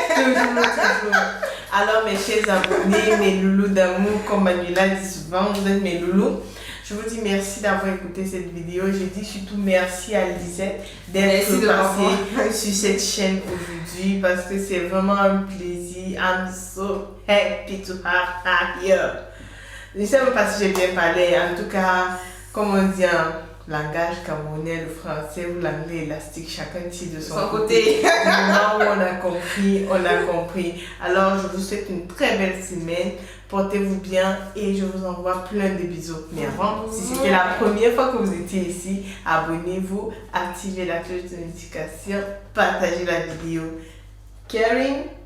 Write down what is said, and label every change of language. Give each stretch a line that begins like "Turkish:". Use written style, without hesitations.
French: Toujours. Alors mes chers abonnés, mes loulous d'amour, comme Manuela dit souvent, vous êtes mes loulous. Je vous dis merci d'avoir écouté cette vidéo. Je dis surtout merci à Lisette d'être passée sur cette chaîne aujourd'hui parce que c'est vraiment un plaisir.
English: I'm so happy to have her here.
French: Je ne sais pas si j'ai bien parlé. En tout cas, comme on dit en langage camerounais, le français ou l'anglais élastique, chacun tire de son côté. Du moment où on a compris, on a compris. Alors, je vous souhaite une très belle semaine. Portez-vous bien et je vous envoie plein de bisous. Mais avant, si c'était la première fois que vous étiez ici, abonnez-vous, activez la cloche de notification, partagez la vidéo. Caring